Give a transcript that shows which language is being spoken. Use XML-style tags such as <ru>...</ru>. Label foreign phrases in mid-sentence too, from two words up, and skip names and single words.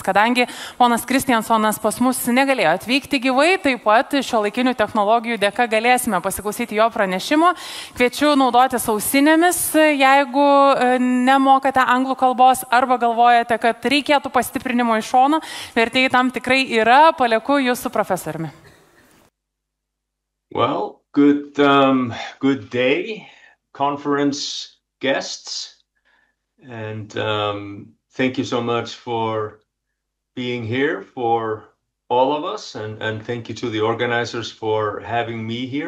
<lt>Kadangi ponas Kristjanssonas pas mus negalėjo atvykti gyvai, taip pat šiuolaikinių technologijų dėka galėsime pasiklausyti jo pranešimo. Kviečiu naudotis ausinėmis, jeigu nemokate anglų kalbos arba galvojate, kad reikėtų pastiprinimo iš šono. Vertėjai tam tikrai yra. Palieku jūsų profesoriumi.</lt> <en>Well, good day, conference guests, and thank you so much for being here for all of us, and thank you to the organizers for having me here.</en>